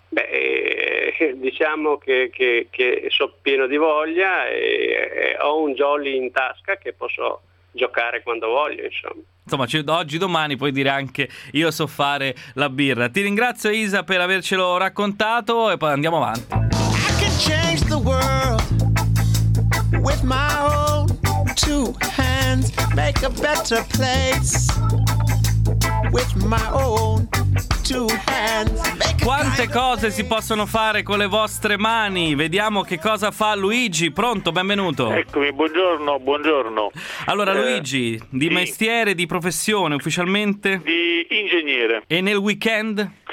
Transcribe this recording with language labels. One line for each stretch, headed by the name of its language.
Italian: Beh, diciamo che sono pieno di voglia e ho un jolly in tasca che posso giocare quando voglio, insomma. Insomma, oggi domani puoi dire anche io so fare la birra. Ti ringrazio, Isa, per avercelo raccontato e poi andiamo avanti.
English: I can change the world with my own two hands, make a better place with my own.
Italian: Quante cose si possono fare con le vostre mani? Vediamo che cosa fa Luigi. Pronto, benvenuto. Eccomi, buongiorno, buongiorno. Allora, Luigi, di mestiere, di professione ufficialmente? Di ingegnere. E nel weekend?